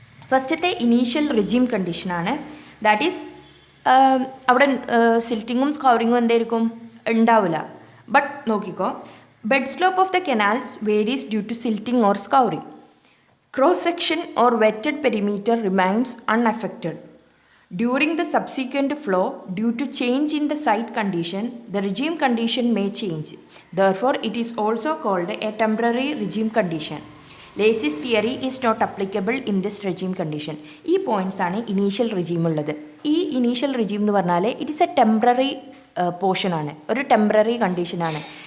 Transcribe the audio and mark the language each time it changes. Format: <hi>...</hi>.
<ml>ഫസ്റ്റത്തെ initial regime കണ്ടീഷനാണ്. That is അവിടെ സിൽറ്റിങ്ങും സ്കൗറിങ്ങും എന്തായിരിക്കും, ഉണ്ടാവില്ല.</ml> <en>But നോക്കിക്കോ, bed slope of the canals varies due to silting or scouring. Cross section or wetted perimeter remains unaffected. During the subsequent flow, due to change in the site condition, the regime condition may change. Therefore, it is also called a temporary regime condition. Lacy's theory is not applicable in this regime condition.</en> <ml>ഈ points ആണ് initial regime ഉള്ളത്. ഈ initial regime എന്ന് പറഞ്ഞാൽ</ml> <en>it is a temporary പോർഷനാണ്,</en> <ml>ഒരു temporary കണ്ടീഷനാണ്.</ml>